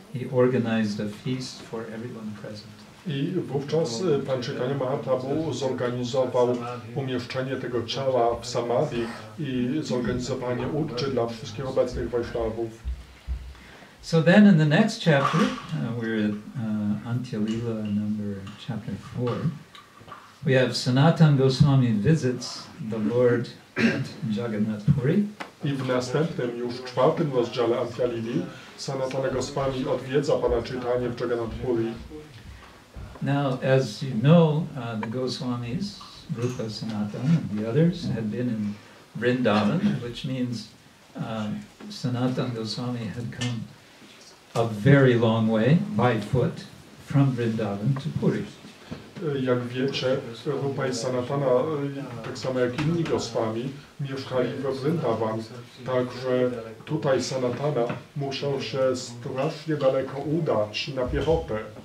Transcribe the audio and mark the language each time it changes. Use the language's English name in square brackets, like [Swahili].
[English] He organized a feast for everyone present. [Polish] I wówczas Pan Chaitanya Mahaprabhu zorganizował umieszczenie tego ciała w samadhi i zorganizowanie uczty dla wszystkich obecnych Vaishnavów. [English] So then in the next chapter, we're at Antya-līlā chapter 4, we have Sanatana Goswami visits the Lord at Jagannath Puri. [Polish] I w następnym, już czwartym rozdziale Antya-līlī, Sanatana Goswami odwiedza Pana Chaitanya w Jagannath Puri. [English] Now, as you know, the Goswamis, Rupa, Sanatana, and the others had been in Vrindavan, which means Sanatana Goswami had come a very long way by foot from Vrindavan to Puri. [Polish] Jak wiecie, Rupa i Sanatana, tak samo jak inni Goswami, mieszkali we Vrindavan, także tutaj Sanatana musiał się strasznie daleko udać na piechotę.